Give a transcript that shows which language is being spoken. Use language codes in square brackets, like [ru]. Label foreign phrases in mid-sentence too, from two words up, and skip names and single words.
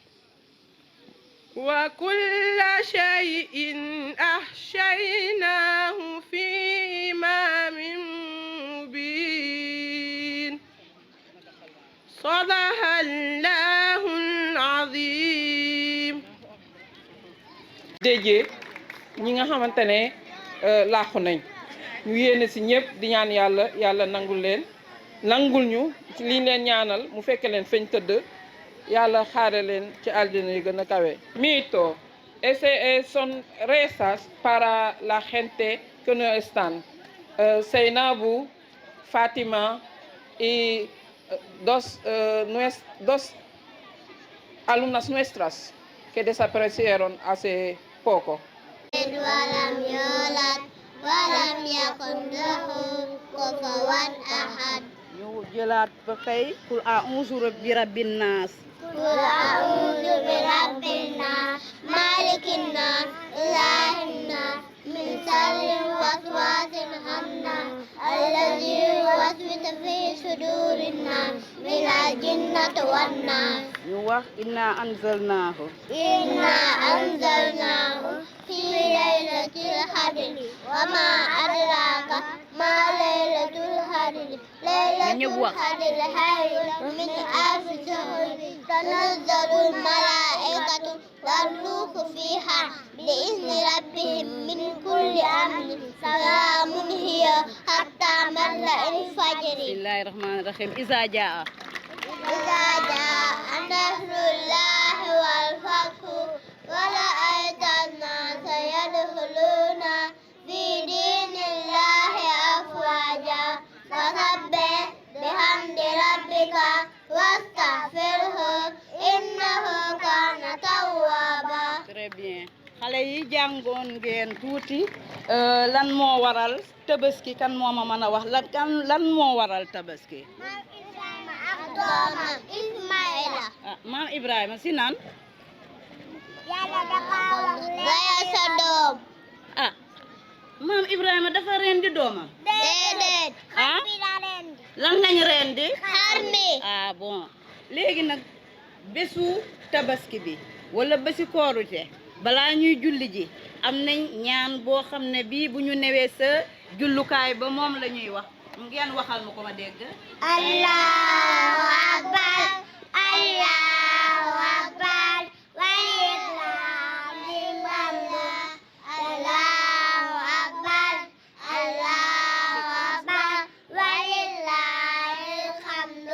[ar] وكل شيء أحصيناه في إمام مبين صدق الله العظيم. [wo] déjee ñi nga xamante ne laaxu nañ ñu yéene si ñëpp di ñaan yàlla yàlla nangul leen nangul ñu ci liñ leen ñaanal mu fekke leen feñ tëdd yàlla xaare leen ci aljana yi gën a kawe. [es] Mito, ese son rezas para la gente que no están. Seinabu, Fátima y dos alumnas nuestras que desaparecieron hace poco. [ar] ولم يولد ولم يكن له كفوا أحد. [wo] ñu jëlaat ba tey [ar] قل أعوذ برب الناس. قل أعوذ برب الناس مالك الناس إله الناس من شر الوسواس الخناس الذي يوسوس في صدور الناس من الجنة والناس. [wo] ñu wax [ar] إنا أنزلناه. إنا أنزلناه في ليلة القدر وما أدراك ما ليلة القدر ليلة القدر خير من ألف شهر تنزل الملائكة والروح فيها بإذن ربهم من كل أمر سلام هي حتى مطلع الفجر. بسم الله الرحمن الرحيم إذا جاء. إذا جاء نصر الله والفتح ورأيت الناس يدخلون في دين الله أفواجا فسبح بحمد ربك واستغفره إنه كان توابا. [fr] très bien [wo] xale yi jàngoon ngeen tuuti lan moo waral tabaski kan moo ma mën a wax lan moo waral tabaski. doomam Ismaïla. ah maam Ibrahima si naan. Yàlla dafa wax reyal sa doom. ah maam Ibrahima dafa rendi doomam. déedéet. ah xar mi la rendi. lan lañ rendi. xar mi. ah bon léegi nag bésu tabaski bi wala bési koorute balaa ñuy julli ji am nañ ñaan boo xam ne bii bu ñu newee sa jullukaay ba moom la ñuy wax ngeen waxal ma ko ma dégg. [ar] الله أكبر الله أكبر ولله الحمد. الله أكبر الله أكبر ولله الحمد.